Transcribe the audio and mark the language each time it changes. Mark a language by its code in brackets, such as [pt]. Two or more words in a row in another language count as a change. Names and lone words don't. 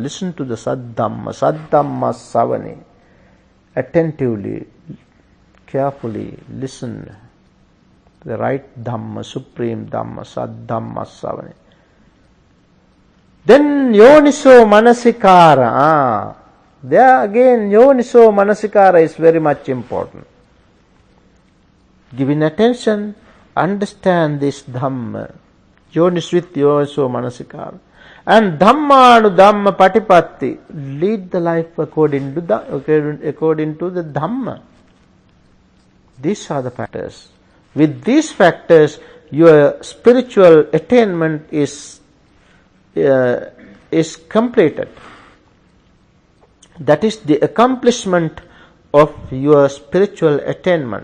[en] Listen to the Saddhamma, [pi] Saddhamma Savani. [en] Attentively, carefully listen to the right Dhamma, supreme Dhamma, [pi] Saddhamma Savani. [en] Then [pi] Yoniso Manasikara. [en] There again, [pi] Yoniso Manasikara [en] is very much important. Giving attention, understand this Dhamma. Yonis with [pi] Yoniso Manasikara. [en] And [pi] Dhammanu Dhamma Patipatti. [en] Lead the life according to the Dhamma. These are the factors. With these factors, your spiritual attainment is completed. That is the accomplishment of your spiritual attainment.